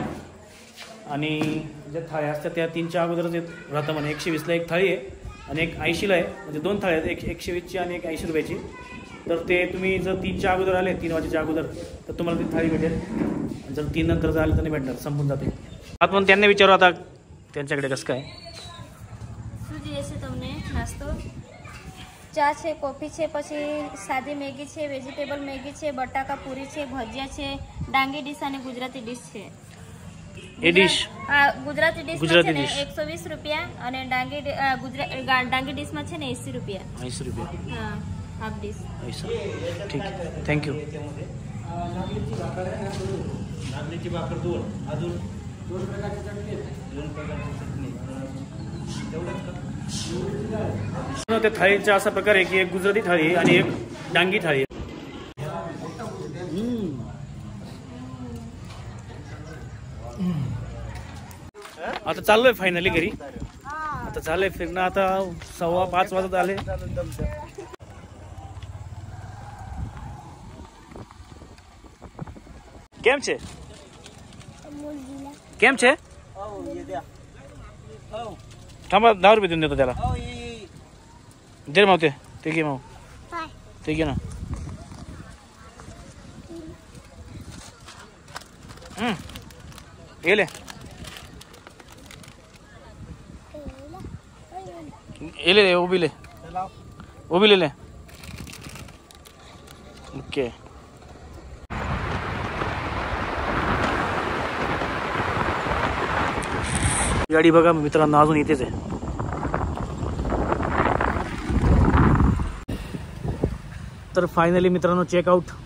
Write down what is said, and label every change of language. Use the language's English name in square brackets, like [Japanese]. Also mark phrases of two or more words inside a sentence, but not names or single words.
[Marathi] आणि ज्या थाळ्या असतात त्या 3च्या अगोदरच राहतं म्हणे. 120ला एक थाळी आहे आणि एक 80ला आहे म्हणजे 2 थाळ्या आहेत. एक 120ची आणि एक 80 रुपयाची. तर ते तुम्ही जर 3च्या अगोदर आले 3 वाजेच्या अगोदर तर तुम्हाला ती थाळी भेटेल. जर 3 नंतर जर आले तर नाही भेटणार संपून जाते. आपण त्यांना विचारू आता त्यांच्याकडे कसं काय. [Gujarati] શું જોઈએ છે તમને નાસ્તો? ચા છે, કોફી છે, પછી સાદી મેગી છે, વેજીટેબલ મેગી છે, બટાકા પૂરી છે, ભજીયા છે, ડાંગી ડીશ અને ગુજરાતી ડીશ છે. એ ડીશ ગુજરાતી ડીશ ગુજરાતી છે ને dish. 120 રૂપિયા અને ડાંગી ડીશમાં છે ને 80 રૂપિયા. [Marathi] 80 रुपये [Gujarati] હા હાફ ડીશ. [Marathi] ऐसा ठीक आहे थँक्यू. नागलीची भाकर 2 अजून 2 प्रकारची चटणी आहे. 2 प्रकारची चटणी तेवढंच का? त्या थाळीचा असा प्रकार आहे की एक गुजराती थाळी आहे आणि एक डांगी थाळी आहे. आता चाललोय फायनली घरी. आता झालंय फिरणं. आता 5:15 वाजत आले. [Gujarati] કેમ છે કેમ છે [Marathi] थांबा 10 रुपये देऊन देतो त्याला. दे माव ते घे माव ते घे ना. [Hindi] गेले ले वो भी ले ओके. [Marathi] गाडी बघा मित्रांनो अजून इथेच आहे. तर फायनली मित्रांनो चेकआउट.